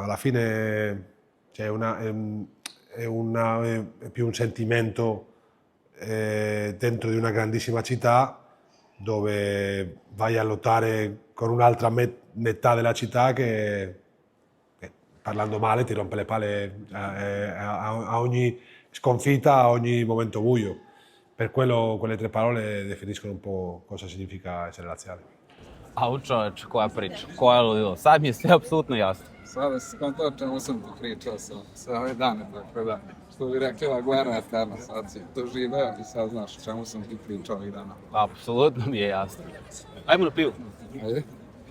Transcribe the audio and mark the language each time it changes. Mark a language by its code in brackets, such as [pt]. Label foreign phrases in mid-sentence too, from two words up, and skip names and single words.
[it] Alla fine cioè, è più un sentimento dentro di una grandissima città dove vai a lottare con un'altra metà della città che parlando male ti rompe le palle a ogni sconfitta, a ogni momento buio. Per quello quelle 3 parole definiscono un po' cosa significa essere laziale. [sr] Au čovječ, koja priča, koja ludilo. Sad mi je sve apsolutno jasno. Sada se skonto o čemu sam ti pričao sve ove dane, tako da, što bi rekli, [it] la guerra [sr] je eterna, sad si doživeo i sad znaš o čemu sam ti pričao ovih dana. Apsolutno mi je jasno. Ajmo na pivu. Ajde.